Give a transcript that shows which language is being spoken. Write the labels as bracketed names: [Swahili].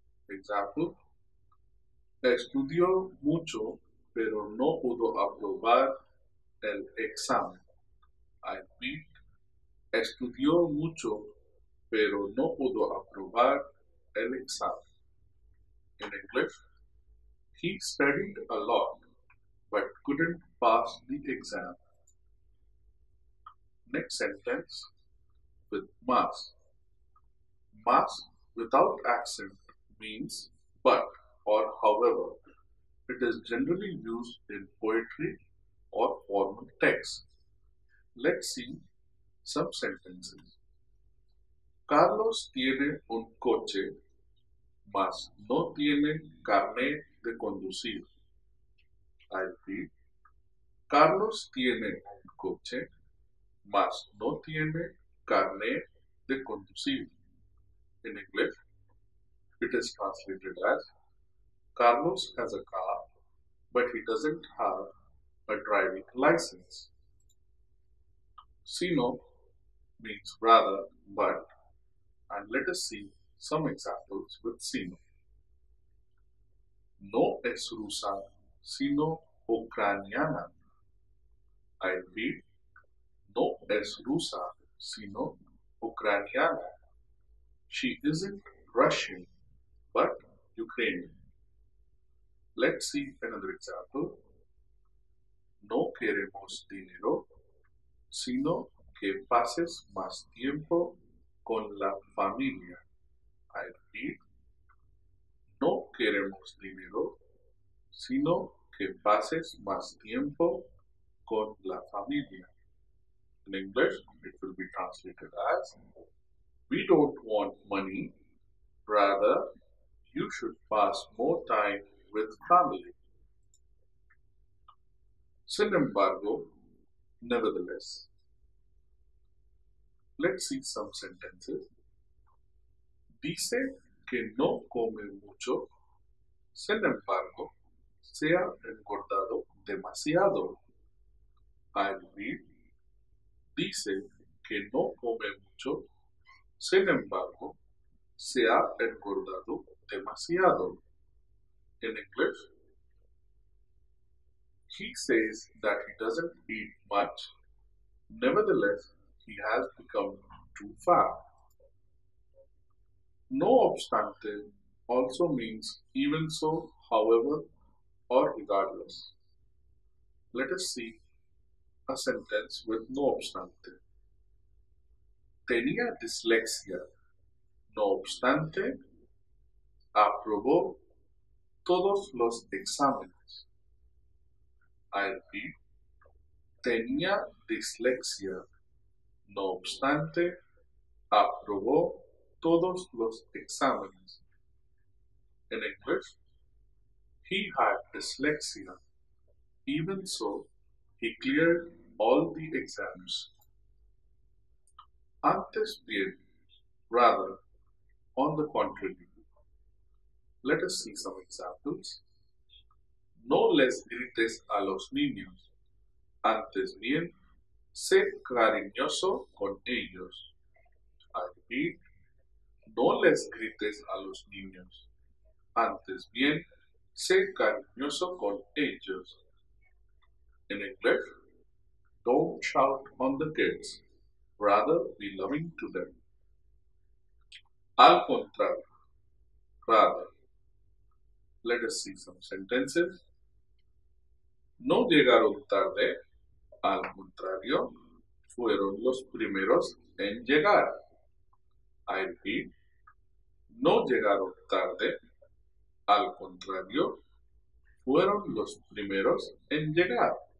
[English] Example: [Spanish] estudió mucho, pero no pudo aprobar el examen. [English] I repeat, [Spanish] estudió mucho, pero no pudo aprobar el examen. [English] In English, he studied a lot, but couldn't pass the exam. Next sentence with mas. Mas without accent means but or however. It is generally used in poetry or formal text. Let's see some sentences. [Spanish] Carlos tiene un coche, mas no tiene carnet de conducir. [English] I repeat, [Spanish] Carlos tiene un coche, mas no tiene carnet de conducir. [English] In English, it is translated as Carlos has a car, but he doesn't have a driving license. Sino means rather, but, and let us see some examples with sino. [Spanish] No es rusa, sino ucraniana. [English] I repeat, [Spanish] no es rusa, sino ucraniana. [English] She isn't Russian, but Ukrainian. Let's see another example. [Spanish] No queremos dinero, sino que pases más tiempo con la familia. [English] I repeat, [Spanish] no queremos dinero, sino que pases más tiempo con la familia. [English] In English, it will be translated as, we don't want money, rather, you should pass more time with family. [Spanish] Sin embargo, [English] nevertheless. Let's see some sentences. [Spanish] Dice que no come mucho, sin embargo, se ha engordado demasiado. [English] I repeat, [Spanish] dice que no come mucho, sin embargo, se ha engordado demasiado. [English] In English, He says that he doesn't eat much, nevertheless, he has become too fat. No obstante also means even so, however, or regardless. Let us see a sentence with no obstante. [Spanish] Tenía dislexia, no obstante, aprobó todos los exámenes. [English] I repeat, [Spanish] tenía dislexia, no obstante, aprobó todos los exámenes. [English] In English, he had dyslexia. Even so, he cleared all the exams. Antes bien, rather, on the contrary. Let us see some examples. [Spanish] No les grites a los niños. Antes bien, sé cariñoso con ellos. [English] I repeat, [Spanish] no les grites a los niños. Antes bien, sé cariñoso con ellos. [English] In English, don't shout on the kids, rather be loving to them. Al contrario, rather. Let us see some sentences. [Spanish] No llegaron tarde, al contrario, fueron los primeros en llegar. [English] I repeat, [Spanish] no llegaron tarde, al contrario, fueron los primeros en llegar.